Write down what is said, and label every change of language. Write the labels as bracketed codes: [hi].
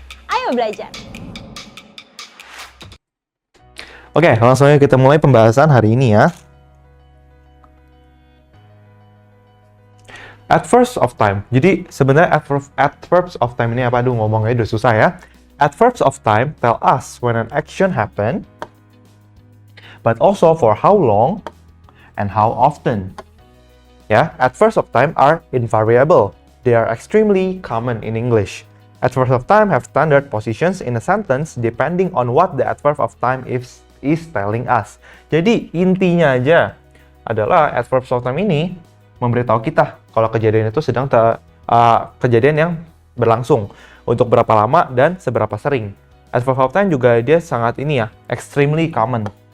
[id] Ayo belajar! Oke, langsung aja kita mulai pembahasan hari ini ya. Adverbs of time. Jadi sebenarnya adverbs of time ini apa? Aduh, ngomongnya udah susah ya. [en] Adverbs of time tell us when an action happened, but also for how long and how often. Ya, adverbs of time are invariable. They are extremely common in English. Adverbs of time have standard positions in a sentence depending on what the adverb of time is telling us. [id] Jadi intinya aja adalah adverbs of time ini memberitahu kita kalau kejadian itu sedang kejadian yang berlangsung untuk berapa lama dan seberapa sering. Adverb of time juga dia sangat ini ya, [en] extremely common.